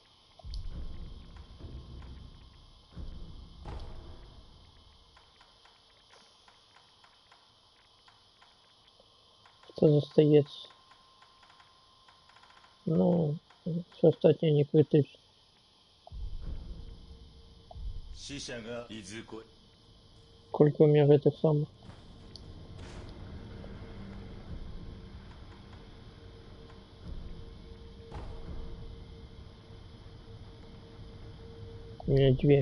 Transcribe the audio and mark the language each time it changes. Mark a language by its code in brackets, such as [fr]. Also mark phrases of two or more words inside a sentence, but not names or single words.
[ru] Что застається? Ну, все остальное не критично. [ja] 死者がいずこ [ru] Сколько у меня это самое? У меня 2.